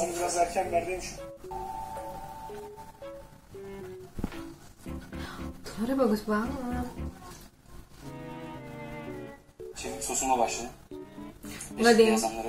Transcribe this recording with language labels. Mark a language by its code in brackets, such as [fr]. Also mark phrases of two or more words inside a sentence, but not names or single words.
[tr] Sosunu biraz erken verdiymiş. [id] Telurnya bagus banget. [tr] Şefim sosuna başlayın. [id] Nggak ada yang [tr] Yazanları.